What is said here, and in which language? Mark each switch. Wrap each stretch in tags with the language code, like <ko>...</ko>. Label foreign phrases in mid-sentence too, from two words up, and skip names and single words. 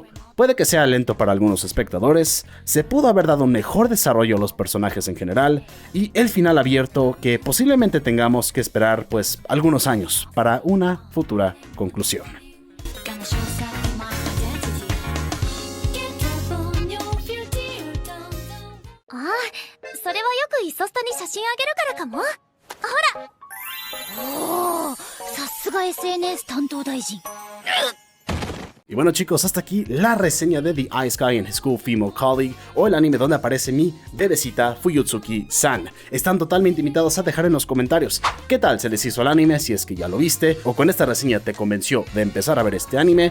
<es>Puede que sea lento para algunos espectadores, se pudo haber dado un mejor desarrollo a los personajes en general, y el final abierto que posiblemente tengamos que esperar pues algunos años para una futura conclusión.</es> <ja>ソストに写真あげるからかも。ほら。おー、さすが SNS 担当大臣。</ja> <es>Y bueno chicos, hasta aquí la reseña de The Ice Guy and His Cool Female Colleague, o el anime donde aparece mi bebecita Fuyutsuki-san. Están totalmente invitados a dejar en los comentarios qué tal se les hizo el anime, si es que ya lo viste, o con esta reseña te convenció de empezar a ver este anime.</es>